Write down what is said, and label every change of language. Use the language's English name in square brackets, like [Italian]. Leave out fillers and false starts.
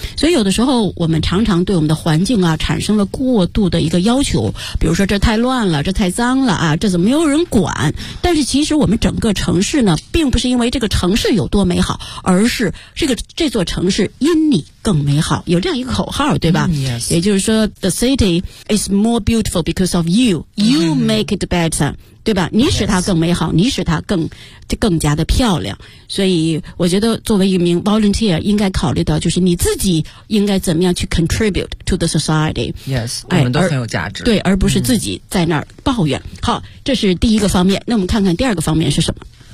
[Chinese] 所以有的时候我们常常对我们的环境啊产生了过度的一个要求，比如说这太乱了，这太脏了啊，这怎么没有人管。但是其实我们整个城市呢，并不是因为这个城市有多美好，而是这座城市因你更美好，有这样一个口号，对吧？ [English] Yes. [Chinese] 也就是说 [English] The city is more beautiful because of you. You make it better. [Chinese] 对吧？你使它更美好，你使它更加的漂亮。所以我觉得作为一名 volunteer 应该考虑到就是你自己应该怎么样去 [English] contribute to the society. [Chinese] Yes, 我们都很有价值。对，而不是自己在那儿抱怨。好，这是第一个方面。那我们看看第二个方面是什么。